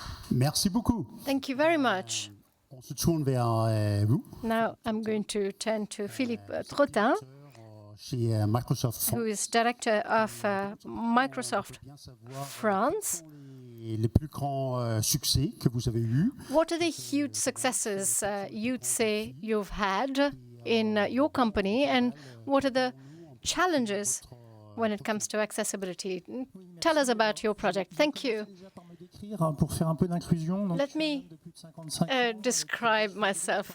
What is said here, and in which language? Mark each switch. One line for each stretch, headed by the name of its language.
French: Merci beaucoup.
English: Thank you very much.
French: On se tourne vers vous.
English: Now I'm going to turn to Philippe Trottin, who is director of Microsoft France.
French: Les plus grands succès que vous avez eus.
English: What are the huge successes you'd say you've had in your company, and what are the challenges when it comes to accessibility? Tell us about your project. Thank you. Let me describe myself.